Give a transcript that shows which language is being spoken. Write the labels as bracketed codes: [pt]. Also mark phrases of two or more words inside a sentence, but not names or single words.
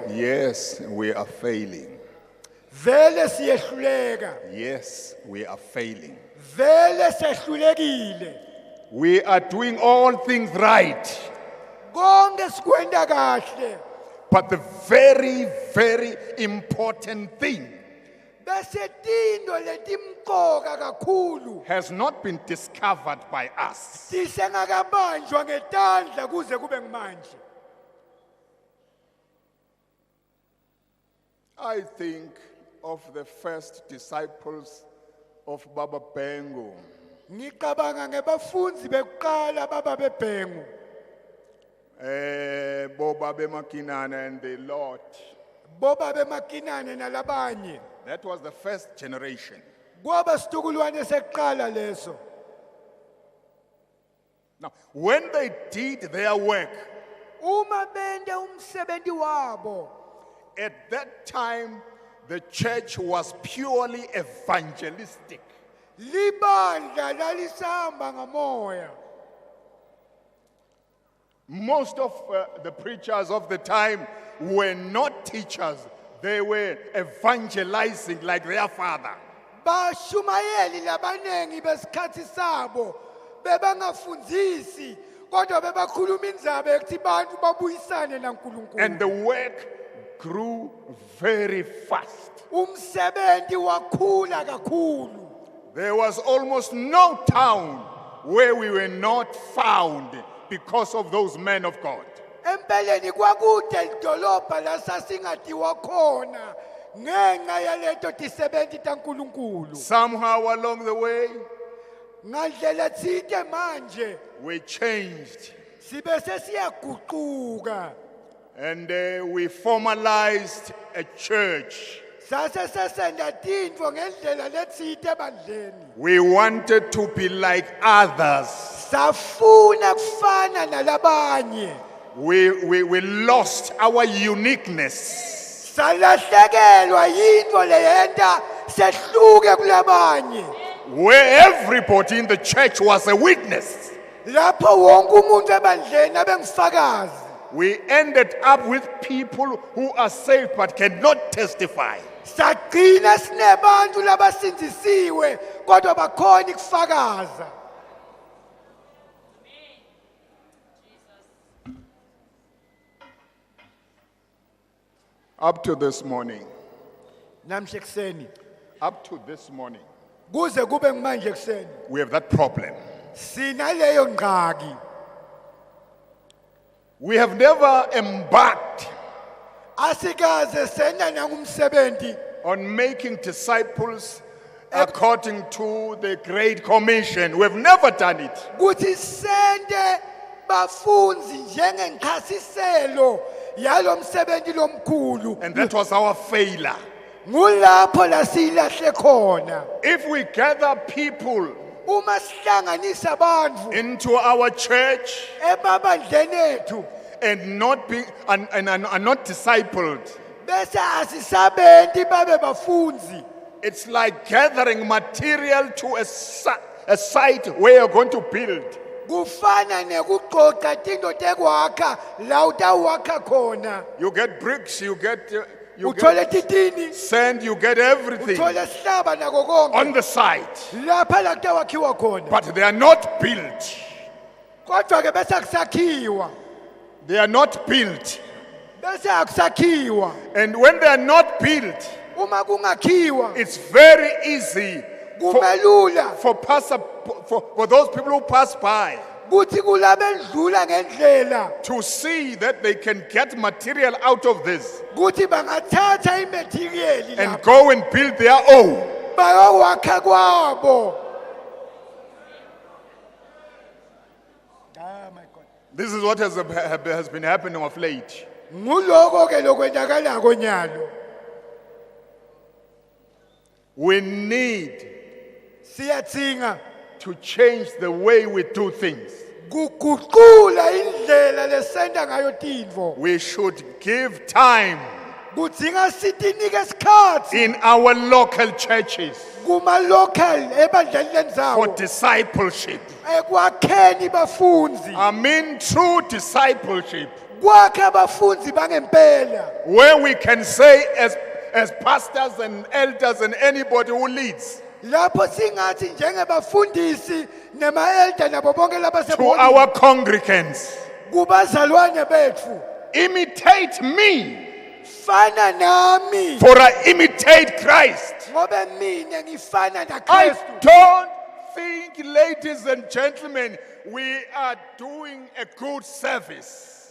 [en] Yes, we are failing. [ss] Vele siyehluleka, [en] Yes, we are failing. [ss] vele sehlulekile. [en] We are doing all things right. [ss] Konke sikwenda kahle. [en] But the very, very important thing [ss] Bese tinto letimqoka kakhulu [en] has not been discovered by us. [ss] tisengakabanjwa ngetandla kuze kube manje. [en] I think of the first disciples of Baba Bengu. [ss] Ngicabanga ngebafundzi bekuqala baba bebhengu. [en] Boba Bemakinana and the Lord. [ss] Boba bemakinane nalabanye. [en] That was the first generation. [ss] Kwaba situkulwane sekuqala leso. [en] Now, when they did their work, [ss] Uma bende umsebenzi wabo, [en] at that time, the church was purely evangelistic. [ss] libandla lalisamba ngamoya. [en] Most of the preachers of the time were not teachers. They were evangelizing like their father. [ss] Bashumayeli labanengi besikhathi sabo bebangafundzisi kodwa bebakhuluma indzaba yokuthi bantu babuyisane naNkulunkulu. [en] And the work grew very fast. [ss] Umsebenzi wakhula kakhulu. [en] There was almost no town where we were not found because of those men of God. [ss] Empeleni kwakude lidolobha la sasingadiwa khona ngenxa yaleto tisebenzi taNkulunkulu. [en] Somehow along the way, [ss] Ngandlela tsite manje [en] we changed [ss] sibe sesiyaguquka. [en] and we formalized a church. [ss] Sase sesenda tintfo ngendlela letsite bandleni. [en] We wanted to be like others. [ss] Safuna kufana nalabanye. [en] We lost our uniqueness. [ss] Salahlekelwa yintfo leyenta sehluke kulabanye. [en] Where everybody in the church was a witness. [ss] Lapho wonke umuntu ebandleni abengifakazi. [en] We ended up with people who are saved but cannot testify. [ss] Sagcina sinebantu labasindisiwe kodwa bakhona ukufakaza. [en] Up to this morning, [ss] Namhle kuseni [en] up to this morning, [ss] kuze kube manje kuseni [en] we have that problem. [ss] sinaleyo ngqaki. [en] We have never embarked [ss] Asikaze sena nangumsebenzi [en] on making disciples according to the Great Commission. We have never done it. [ss] kuthi sende bafundzi njengenchasiselo yalo msebenzi lomkhulu. [en] And that was our failure. [ss] Ngulapho la silahle khona. [en] If we gather people [ss] Uma sihlanganisa abantu [en] into our church [ss] ebabandleni ethu [en] and not be and are not discipled, [ss] bese asisabenti babe bafundzi. [en] it's like gathering material to a site where you're going to build. [ss] Kufana nekuqoqa tinto tekwakha la utawakha khona. [en] You get bricks, you get [ss] Uthole titini, [en] sand, you get everything [ss] uthole sihlaba nako konke. [en] on the site, [ss] Lapha la kutawakhiwa khona. [en] but they are not built. [ss] Kodwa ke bese akusakhiwa. [en] They are not built. [ss] Bese akusakhiwa. [en] And when they are not built, [ss] Uma kungakhiwa [en] it's very easy [ss] kumelula [en] for those people who pass by [ss] kuthi kulabendlula ngendlela [en] to see that they can get material out of this [ss] kuthi bangathatha imaterial [en] and [ss] lapha [en] go and build their own. [ss] bayowakha kwabo. [en] My God. This is what has been happening of late. [ss] Nguloko ke lokwenzakalako nyalo. [en] We need [ss] Siyadzinga [en] to change the way we do things. [ss] kuguqula indlela lesenta ngayo tintfo. [en] We should give time [ss] kudzinga sitinike isikhathi [en] in our local churches [ss] kuma local ebandleni [en] for [ss] lendzawo [en] discipleship. [ss] ekwakheni bafundzi [en] I mean true discipleship, [ss] kwakha bafundzi bangempela [en] where we can say as pastors and elders and anybody who leads [ss] lapho singathi njengebafundisi nema-elder nabo bonke [en] to [ss] labasebona [en] our congregants, [ss] kubazalwane betfu [en] imitate me, [ss] fana nami [en] for I imitate Christ. [ss] ngobe mina ngifana [en] I [ss] naKristu. [en] don't think, ladies and gentlemen, we are doing a good service.